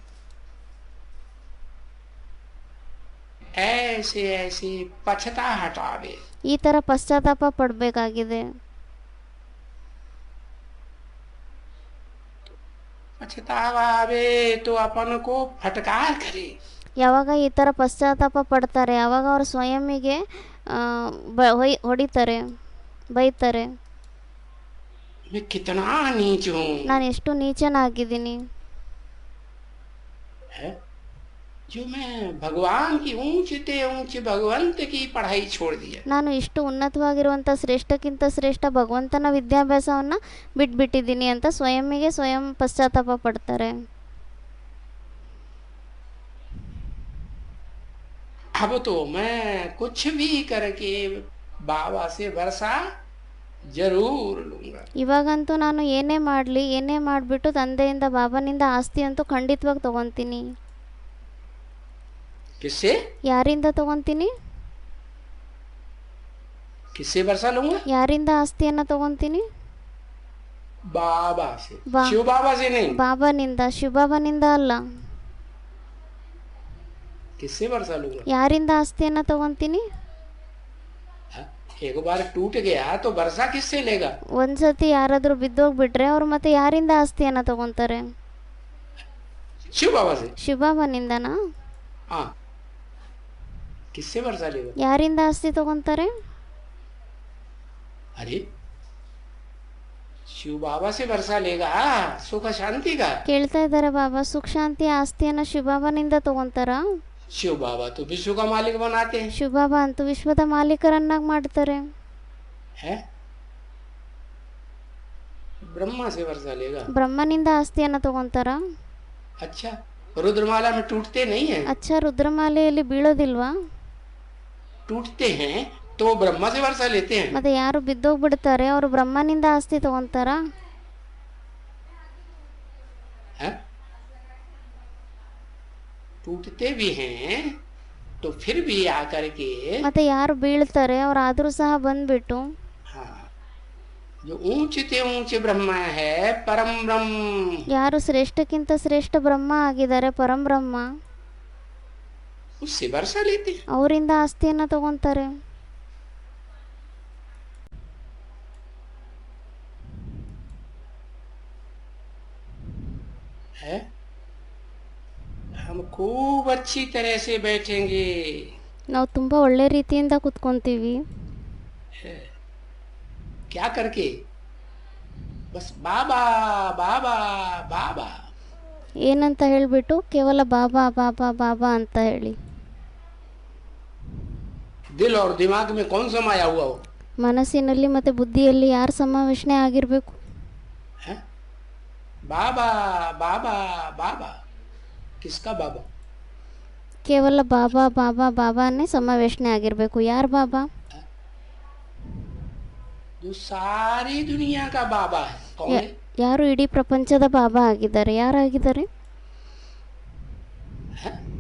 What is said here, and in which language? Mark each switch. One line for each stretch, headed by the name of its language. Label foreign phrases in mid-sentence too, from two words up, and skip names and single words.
Hindi: ऐसे ऐसे पछता हटावे,
Kannada: ಈ ಥರ ಪಶ್ಚಾತ್ತಾಪ ಪಡಬೇಕಾಗಿದೆ.
Hindi: पछतावा आवे तो अपन को फटकार करे।
Kannada: ಯಾವಾಗ ಈ ಥರ ಪಶ್ಚಾತ್ತಾಪ ಪಡ್ತಾರೆ, ಆವಾಗ ಅವರು ಸ್ವಯಂಗೆ ಹೊಡಿತಾರೆ, ಬೈತಾರೆ,
Hindi: मैं कितना नीच हूँ,
Kannada: ನಾನು ಎಷ್ಟು ನೀಚನಾಗಿದ್ದೀನಿ,
Hindi: है जो मैं भगवान की ऊंचे ऊंचे भगवंत की पढ़ाई छोड़ दिया।
Kannada: ನಾನು ಇಷ್ಟು ಉನ್ನತವಾಗಿರುವಂಥ ಶ್ರೇಷ್ಠಕ್ಕಿಂತ ಶ್ರೇಷ್ಠ ಭಗವಂತನ ವಿದ್ಯಾಭ್ಯಾಸವನ್ನು ಬಿಟ್ಬಿಟ್ಟಿದ್ದೀನಿ ಅಂತ ಸ್ವಯಂ ಪಶ್ಚಾತ್ತಾಪ ಪಡ್ತಾರೆ.
Hindi: अब तो मैं कुछ भी करके बाबा से वर्षा जरूर लूंगा।
Kannada: ಇವಾಗಂತೂ ನಾನು ಏನೇ ಮಾಡಲಿ, ಏನೇ ಮಾಡಿಬಿಟ್ಟು ತಂದೆಯಿಂದ ಬಾಬನಿಂದ ಆಸ್ತಿ ಅಂತೂ ಖಂಡಿತವಾಗಿ ತೊಗೊತೀನಿ.
Hindi: किससे
Kannada: ಯಾರಿಂದ ತೊಗೊತೀನಿ?
Hindi: किससे वर्षा लूंगा?
Kannada: ಯಾರಿಂದ ಆಸ್ತಿಯನ್ನು ತೊಗೊತೀನಿ?
Hindi: बाबा से, बा- शिव बाबा से नहीं।
Kannada: ಬಾಬನಿಂದ, ಶಿವಬಾಬನಿಂದ ಅಲ್ಲ.
Hindi: किससे वर्षा लूंगा?
Kannada: ಯಾರಿಂದ ಆಸ್ತಿಯನ್ನು ತೊಗೊತೀನಿ?
Hindi: हाँ, एक बार टूट गया तो वर्षा किससे लेगा?
Kannada: ಒಂದ್ಸತಿ ಯಾರಾದರೂ ಬಿದ್ದೋಗ್ಬಿಟ್ರೆ ಅವ್ರು ಮತ್ತೆ ಯಾರಿಂದ ಆಸ್ತಿಯನ್ನು ತೊಗೊತಾರೆ?
Hindi: शिव बाबा से।
Kannada: ಶಿವಬಾಬನಿಂದನಾ?
Hindi: हाँ, किससे वर्षा लेगा?
Kannada: ಯಾರಿಂದ ಆಸ್ತಿ ತೊಗೊತಾರೆ?
Hindi: अरे शिव बाबा से वर्षा लेगा सुख शांति का।
Kannada: ಕೇಳ್ತಾ ಇದ್ದಾರೆ ಬಾಬಾ, ಸುಖ ಶಾಂತಿ ಆಸ್ತಿಯನ್ನು ಶಿವಬಾಬನಿಂದ ತೊಗೊತಾರಾ?
Hindi: शिव बाबा तो विश्व का मालिक बनाते हैं,
Kannada: ಶಿವಬಾಬಾ ಅಂತೂ ವಿಶ್ವದ ಮಾಲೀಕರನ್ನಾಗಿ ಮಾಡ್ತಾರೆ.
Hindi: है? ब्रह्मा से वर्षा लेगा।
Kannada: ಬ್ರಹ್ಮನಿಂದ ಆಸ್ತಿಯನ್ನು ತೊಗೊತಾರಾ?
Hindi: अच्छा, रुद्रमाला में टूटते नहीं है?
Kannada: ಅಚ್ಚ, ರುದ್ರಮಾಲೆಯಲ್ಲಿ ಬೀಳೋದಿಲ್ವಾ?
Hindi: टूटते हैं तो ब्रह्मा से वर्षा लेते हैं।
Kannada: ಮತ್ತೆ ಯಾರು ಬಿದ್ದೋಗ್ಬಿಡ್ತಾರೆ ಅವರು ಬ್ರಹ್ಮನಿಂದ ಆಸ್ತಿ ತೊಗೊತಾರಾ?
Hindi: हैं? टूटते भी हैं तो फिर भी आकर के,
Kannada: ಮತ್ತೆ ಯಾರು ಬೀಳ್ತಾರೆ ಅವ್ರು ಆದರೂ ಸಹ ಬಂದ್ಬಿಟ್ಟು,
Hindi: हाँ, जो ऊंचे ऊंचे ब्रह्मा है परम ब्रह्म,
Kannada: ಯಾರು ಶ್ರೇಷ್ಠಕ್ಕಿಂತ ಶ್ರೇಷ್ಠ ಬ್ರಹ್ಮ ಆಗಿದ್ದಾರೆ, ಪರಂಬ್ರಹ್ಮ,
Hindi: उससे वर्षा लेते हैं।
Kannada: ಅವರಿಂದ ಆಸ್ತಿಯನ್ನು ತಗೊತಾರೆ.
Hindi: है? हम खूब अच्छी तरह से बैठेंगे,
Kannada: ನಾವು ತುಂಬ ಒಳ್ಳೆ ರೀತಿಯಿಂದ ಕುತ್ಕೊಂತೀವಿ.
Hindi: क्या करके? बस बाबा बाबा बाबा,
Kannada: ಏನಂತ ಹೇಳಿಬಿಟ್ಟು ಕೇವಲ ಬಾಬಾ ಬಾಬಾ ಬಾಬಾ ಅಂತ ಹೇಳಿ.
Hindi: दिल और दिमाग में कौन समाया हुआ हो?
Kannada: ಮನಸ್ಸಿನಲ್ಲಿ ಮತ್ತು ಬುದ್ಧಿಯಲ್ಲಿ ಯಾರು ಸಮಾವೇಶನೆ ಆಗಿರಬೇಕು?
Hindi: है? बाबा बाबा बाबा, किसका बाबा?
Kannada: ಕೇವಲ ಬಾಬಾ ಬಾಬಾ ಬಾಬಾನೇ ಸಮಾವೇಶನೆ ಆಗಿರಬೇಕು. ಯಾರು ಬಾಬಾ?
Hindi: जो सारी दुनिया का बाबा है, कौन है?
Kannada: ಯಾರು ಇಡೀ ಪ್ರಪಂಚದ ಬಾಬಾ ಆಗಿದ್ದಾರೆ? ಯಾರಾಗಿದ್ದಾರೆ?
Hindi: है?